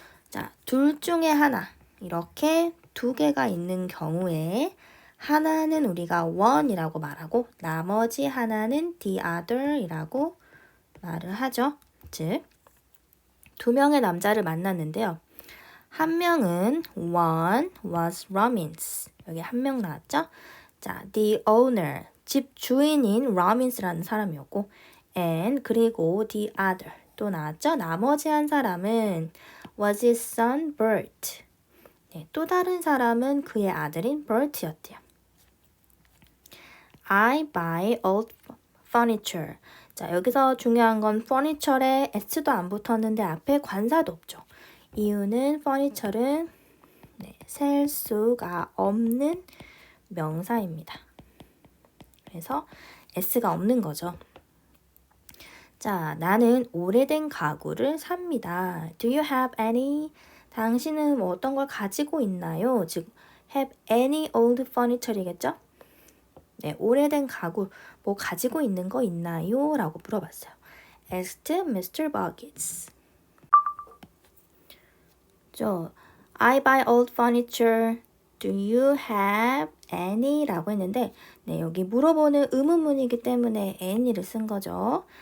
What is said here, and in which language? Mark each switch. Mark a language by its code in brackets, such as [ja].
[ko] 자, 둘 중에 하나 이렇게 두 개가 있는 경우에 하나는 우리가 one이라고 말하고 나머지 하나는 the other이라고 말을 하죠. 즉, 두 명의 남자를 만났는데요. 한 명은 one was Robbins. 여기 한 명 나왔죠? 자, the owner, 집 주인인 Robbins라는 사람이었고 and 그리고 the other 또 나왔죠? 나머지 한 사람은 was his son Bert. 네, 또 다른 사람은 그의 아들인 Bert였대요. [en] I buy old furniture. [ko] 자, 여기서 중요한 건 furniture에 s도 안 붙었는데 앞에 관사도 없죠. 이유는 furniture는 셀 수가 없는 명사입니다. 그래서 s가 없는 거죠. 자, 나는 오래된 가구를 삽니다. [en] Do you have any? [ko] 당신은 뭐 어떤 걸 가지고 있나요? 즉, have any old furniture 이겠죠? 네, 오래된 가구 뭐 가지고 있는 거 있나요? 라고 물어봤어요. Asked Mr. Buggins. [en] I buy old furniture. Do you have any? [ko] 라고 했는데 네, 여기 물어보는 의문문이기 때문에 any를 쓴 거죠.